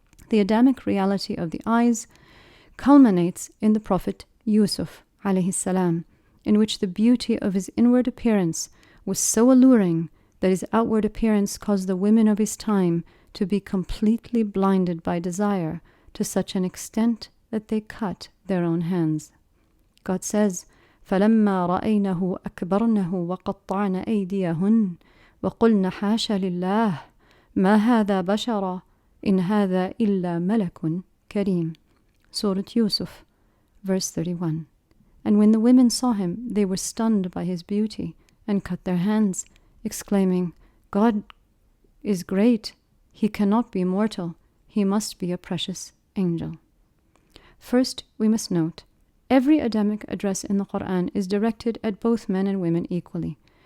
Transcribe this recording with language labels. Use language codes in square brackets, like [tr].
[en] The Adamic reality of the eyes culminates in the Prophet Yusuf, alayhi salam, in which the beauty of his inward appearance was so alluring that his outward appearance caused the women of his time to be completely blinded by desire to such an extent that they cut their own hands. God says, [ar] فَلَمَّا رَأَيْنَهُ أَكْبَرْنَهُ وَقَطَّعْنَ أَيْدِيَهُنَّ وَقُلْنَ حَاشَ لِلَّهِ مَا هَذَا بَشَرًا إِنْ هَذَا إِلَّا مَلَكٌ كَرِيمٌ. [en] Surah Yusuf, verse 31. And when the women saw him, they were stunned by his beauty and cut their hands, exclaiming, God is great. He cannot be mortal. He must be a precious angel. First, we must note, every Adamic address in the Quran is directed at both men and women equally.